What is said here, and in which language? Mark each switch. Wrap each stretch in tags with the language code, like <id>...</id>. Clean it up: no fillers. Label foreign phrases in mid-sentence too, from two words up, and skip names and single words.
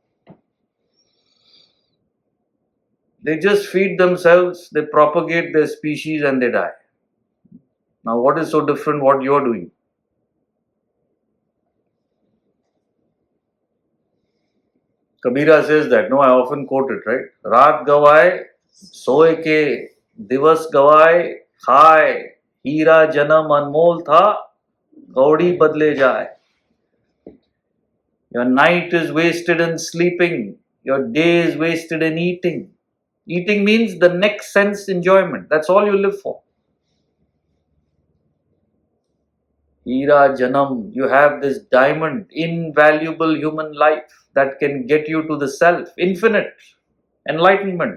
<en>They just feed themselves, they propagate their species and they die. Now what is so different what you're doing? Kabira says that. No, I often quote it, right?</en> <hi>रात गँवाई, सोए के, दिवस गँवाई, khai, हीरा जन्म अनमोल था, कौड़ी बदले जाए.</hi> <en>Your night is wasted in sleeping. Your day is wasted in eating. Eating means the next sense enjoyment. That's all you live for.</en> <hi>हीरा जनम,</hi> <en>you have this diamond, invaluable human life that can get you to the self, infinite enlightenment.</en>